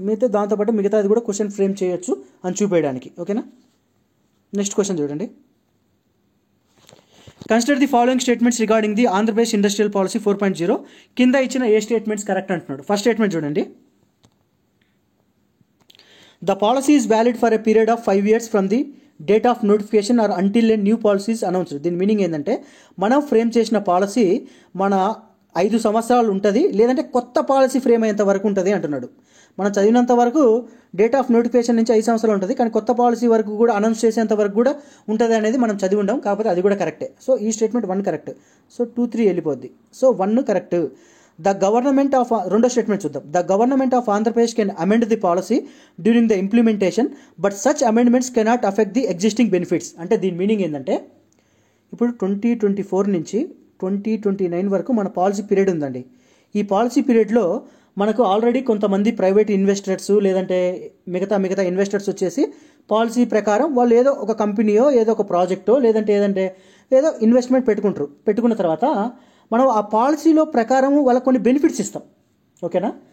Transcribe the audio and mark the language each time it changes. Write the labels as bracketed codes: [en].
[te] మిగతా దాంతోపాటు మిగతాది కూడా క్వశ్చన్ ఫ్రేమ్ చేయొచ్చు అని చూపేయడానికి. ఓకేనా. నెక్స్ట్ క్వశ్చన్ చూడండి. [en] Consider the following statements regarding the Andhra Pradesh industrial policy 4.0. [te] కింద ఇచ్చిన ఏ స్టేట్మెంట్స్ కరెక్ట్ అంటున్నాడు. ఫస్ట్ స్టేట్మెంట్ చూడండి. [en] The policy is valid for a period of 5 years from the date of notification or until a new policy is announced. [te] దీని meaning ఏంటంటే మనం frame చేసిన policy మన 5 సంవత్సరాలు ఉంటుంది, లేదంటే కొత్త పాలసీ ఫ్రేమ్ అయ్యేంత వరకు ఉంటుంది అంటున్నాడు. మనం చదివినంత వరకు డేట్ ఆఫ్ నోటిఫికేషన్ నుంచి 5 సంవత్సరాలు ఉంటుంది, కానీ కొత్త పాలసీ వరకు కూడా అనౌన్స్ చేసేంత వరకు కూడా ఉంటుంది అనేది మనం చదివి ఉండం. కాకపోతే అది కూడా కరెక్టే. సో ఈ స్టేట్మెంట్ 1 కరెక్ట్. సో 2, 3 వెళ్ళిపోద్ది. So 1 correct. [en] The government of [te] రెండో స్టేట్మెంట్ చూద్దాం. [en] The government of Andhra Pradesh can amend the policy during the implementation, but such amendments cannot affect the existing benefits. [te] అంటే దీని మీనింగ్ ఏంటంటే ఇప్పుడు 2024 నుంచి 2029 వరకు మన పాలసీ పీరియడ్ ఉందండి. ఈ పాలసీ పీరియడ్లో మనకు ఆల్రెడీ కొంతమంది ప్రైవేట్ ఇన్వెస్టర్స్ లేదంటే మిగతా ఇన్వెస్టర్స్ వచ్చేసి పాలసీ ప్రకారం వాళ్ళు ఏదో ఒక కంపెనీయో ఏదో ఒక ప్రాజెక్టో లేదంటే ఏదో ఇన్వెస్ట్మెంట్ పెట్టుకున్న తర్వాత మనం ఆ పాలసీలో ప్రకారం వాళ్ళకి కొన్ని బెనిఫిట్స్ ఇస్తాం. ఓకేనా.